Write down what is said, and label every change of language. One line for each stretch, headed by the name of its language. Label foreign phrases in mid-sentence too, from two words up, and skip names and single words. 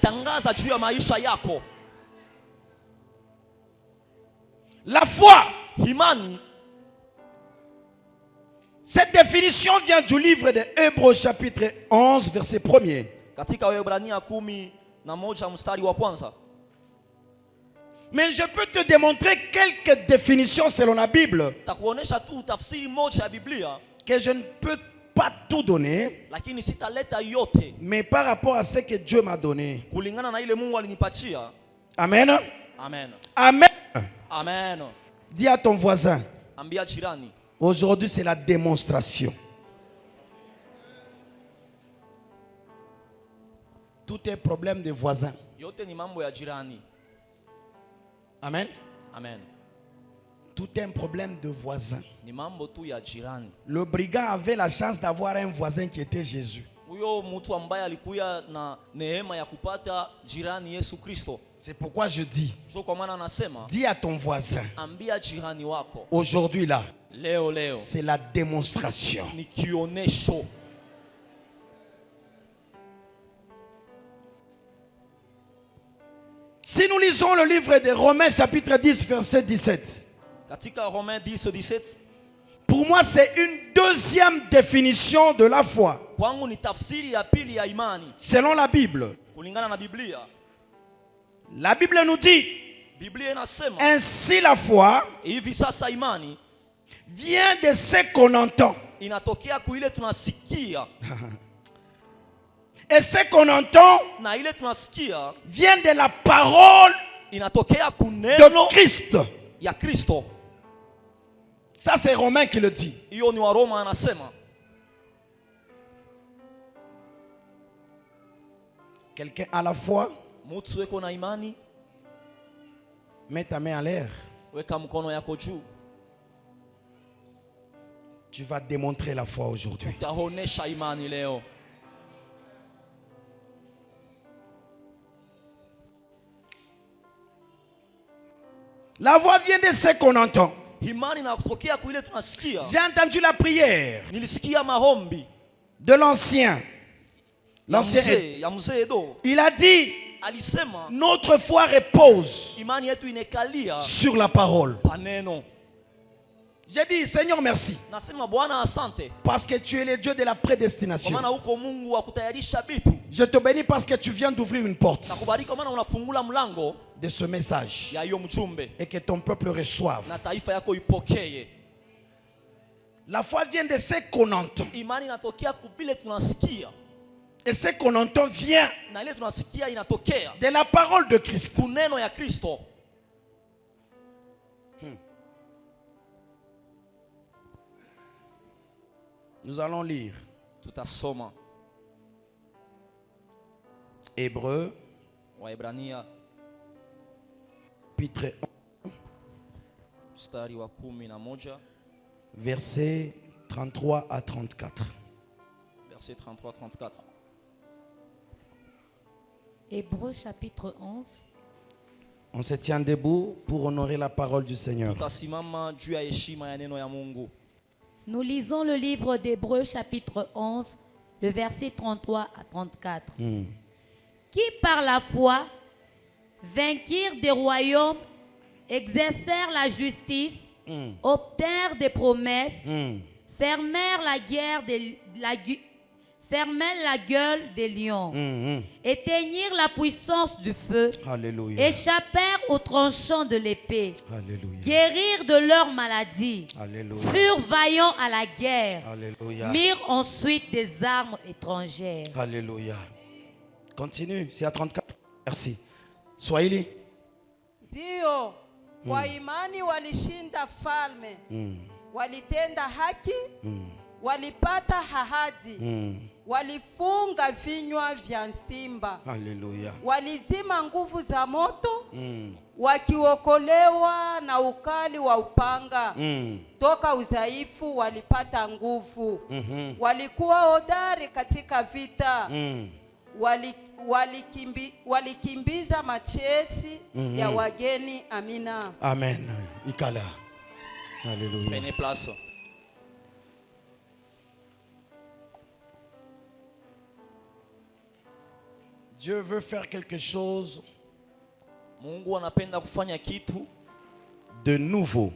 French: La foi, cette définition vient du livre de Hébreux chapitre 11 verset 1er. Mais je peux te démontrer quelques définitions selon la Bible
Swahili: Takuonesha tu tafsiri moja ya Biblia,
French: que je ne peux pas tout donner,
Swahili: lakini sitaleta yote
French: mais par rapport à ce que Dieu m'a donné.
Swahili: kulingana na ile Mungu alinipatia. Amen. Amen. Amen. Amen.
French: Dis à ton voisin,
Swahili: Ambia jirani,
French: aujourd'hui c'est la démonstration. Tout est problème des voisins.
Swahili: yote ni mambo ya jirani. Amen. Amen.
French: Tout est un problème de voisins.
Swahili: Ni mambo tu ya jirani.
French: Le brigand avait la chance d'avoir un voisin qui était Jésus.
Swahili: Huyo mtu ambaye alikuya na neema ya kupata jirani Yesu Kristo.
French: C'est pourquoi je dis,
Swahili: Ndio kwa maana anasema,
French: dis à ton voisin,
Swahili: ambia jirani wako,
French: aujourd'hui là,
Swahili: leo
French: c'est la démonstration.
Swahili: ni kionesho.
French: Si nous lisons le livre de Romains chapitre 10 verset 17,
Swahili: Katika Romains 10:17,
French: pour moi c'est une deuxième définition de la foi.
Swahili: kwangu ni tafsiri ya pili ya imani
French: Selon la Bible,
Swahili: kulingana na Biblia.
French: la Bible nous dit,
Swahili: Biblia inasema
French: ainsi la foi
Swahili: hivi sasa imani
French: vient de ce qu'on entend.
Swahili: inatokea kuile tunasikia,
French: Et ce qu'on entend
Swahili: na ile tunasikia
French: vient de la parole
Swahili: inatokea
French: de
Swahili: kuneno
French: Christ.
Swahili: ya Kristo.
French: Ça c'est Romain qui le dit.
Swahili: Hiyo ni Waroma anasema.
French: Quelqu'un à la foi,
Swahili: Mtu weko na imani,
French: mets ta main en l'air.
Swahili: weka mkono yako juu.
French: Tu vas démontrer la foi aujourd'hui.
Swahili: Utaonesha imani leo.
French: La voix vient de ce qu'on entend.
Swahili: Imani inatokea kuile tunasikia.
French: J'ai entendu la prière
Swahili: Nilisikia maombi
French: de l'ancien. L'ancien.
Swahili: ya mzee Edo.
French: Il a dit,
Swahili: Alisema
French: notre foi repose
Swahili: imani yetu inekalia
French: sur la parole.
Swahili: paneno.
French: J'ai dit, Seigneur, merci.
Swahili: Nasema Bwana asante,
French: Parce que tu es le Dieu de la
Swahili: kwa
French: prédestination.
Swahili: maana uko Mungu wa kutayarisha vitu.
French: Je te bénis parce que tu viens d'ouvrir une porte
Swahili: Nakubariki kwa maana unafungula mlango
French: de ce message.
Swahili: ya hiyo mjumbe
French: Et que ton peuple reçoive.
Swahili: na taifa yako ipokee.
French: La foi vient de ce qu'on entend.
Swahili: Imani inatokea kubile tunasikia,
French: Et ce qu'on entend vient
Swahili: na ile tunasikia inatokea
French: de la parole de Christ.
Swahili: kuneno ya Kristo.
French: Nous allons lire
Swahili: Tutasoma
French: Hébreux,
Swahili: Waebrania
French: chapitre 1,
Swahili: mstari wa 11
French: versets 33 à 34. verset 33-34. Hébreux chapitre 11. On se tient debout pour honorer la parole du Seigneur.
Swahili: Tutasimama juu ya heshima ya neno ya Mungu.
French: Nous lisons le livre d'Hébreux chapitre 11, le verset 33 à 34. Qui par la foi vainquirent des royaumes, exercèrent la justice, obtinrent des promesses, fermèrent la gueule des lions, éteignirent la puissance du feu, Alléluia. échappèrent aux tranchants de l'épée, Alléluia. guérirent de leur maladie, Alléluia. furent vaillants à la guerre, Alléluia. mirent ensuite des armes étrangères. Alléluia. Continue, c'est à 34. Merci. Swahili.
Swahili: Ndio, kwa imani walishinda falme, walitenda haki, walipata ahadi, walifunga vinywa vya simba, Alléluia. walizima nguvu za moto, wakiokolewa na ukali wa upanga. Toka udhaifu walipata nguvu, walikuwa hodari katika vita, walikimbiza machesi ya wageni. Amina. Amen. Ikala. Alléluia.
French: Prenez place. Dieu veut faire quelque chose
Swahili: Mungu anapenda kufanya kitu
French: de nouveau.